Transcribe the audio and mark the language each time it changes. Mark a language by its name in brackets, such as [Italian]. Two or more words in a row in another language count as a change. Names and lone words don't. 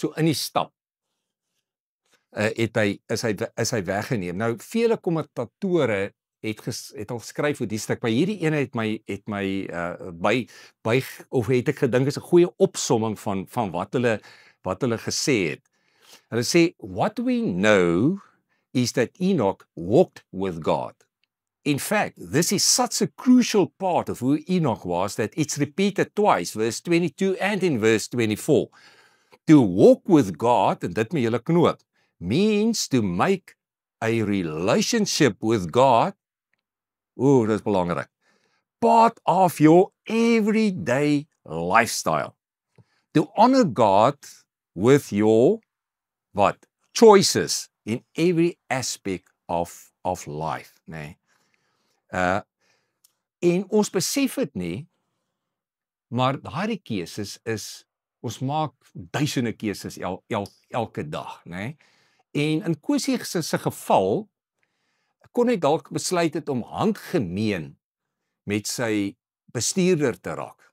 [Afrikaans] So in die stap is hy weggeneem. Nou vele kommentatore het al geskryf oor die stuk, maar hierdie ene het my of het ek gedink is 'n goeie opsomming van wat hulle wat hulle gesê het. Hulle sê, [English] what we know is that Enoch walked with God. In fact, this is such a crucial part of who Enoch was that it's repeated twice, verse 22 and in verse 24. To walk with God, [Afrikaans] en dit moet julle knoop, [English] means to make a relationship with God, [Afrikaans] dis belangrik, [English] part of your everyday lifestyle. To honor God with your, what? Choices in every aspect of life, [Afrikaans] nee. En ons besef dit nie, maar daardie keuses is, ons maak duisende keuses elke dag, nee. En in Kosie se geval, kon hy dalk besluit het om handgemeen met sy bestuurder te raak.